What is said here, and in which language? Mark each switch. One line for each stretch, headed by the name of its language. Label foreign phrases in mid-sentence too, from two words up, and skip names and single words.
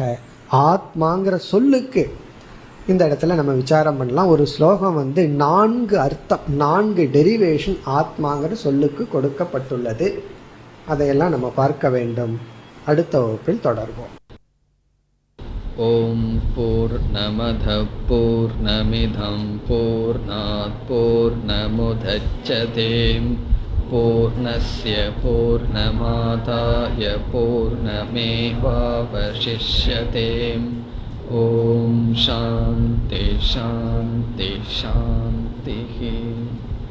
Tamil: ஆத்மாங்கிற சொல்லுக்கு இந்த இடத்துல நம்ம விசாரம் பண்ணலாம். ஒரு ஸ்லோகம் 4 அர்த்தம், 4 டெரிவேஷன் ஆத்மாங்கிற சொல்லுக்கு கொடுக்கப்பட்டுள்ளது. அதையெல்லாம் நம்ம பார்க்க வேண்டும். அடுத்த வகுப்பில் தொடர்வோம்.
Sanskrit: ओम् पूर्णमदः पूर्णमिदं पूर्णात् पूर्णमुदच्यते पूर्णस्य पूर्णमादाय पूर्णमेवावशिष्यते. ओम् शान्तिः शान्तिः शान्तिः.